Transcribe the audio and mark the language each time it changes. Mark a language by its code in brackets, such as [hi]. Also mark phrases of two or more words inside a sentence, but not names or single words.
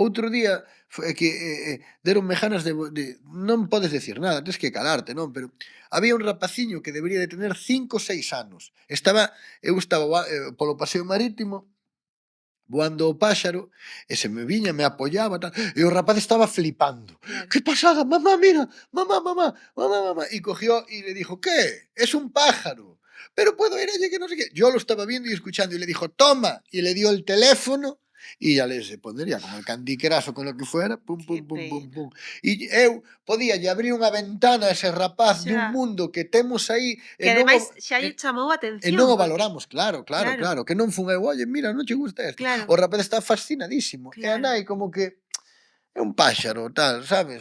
[gl] Outro día foi que deronme ganas non podes decir nada, tens que calarte, non? Pero había un rapaciño que debería de tener 5 ou 6 anos. Eu estaba polo paseo marítimo voando o páxaro, e se me viña, me apoyaba, tal, e o rapaz estaba flipando. claro. [es] ¡Qué pasada! ¡Mamá, mira! ¡Mamá, mamá! ¡Mamá, mamá! Y cogió y le dijo, ¿qué? Es un pájaro. Pero puedo ir allí que no sé qué. Yo lo estaba viendo y escuchando y le dijo, toma. Y le dio el teléfono y ya se pondría con el Candy Crush o con lo que fuera, pum, Que pum, pum, pum, pena. pum. [gl] E eu podía lle abrir unha ventana a ese rapaz de un Xa. mundo que temos aí Que ademais xa lle chamou a e non atención, o porque valoramos, claro, claro, que non fun eu, oye, mira, non che gusta isto. claro, O rapaz está fascinadísimo, e a claro, nai como que é un páxaro, tal, sabes?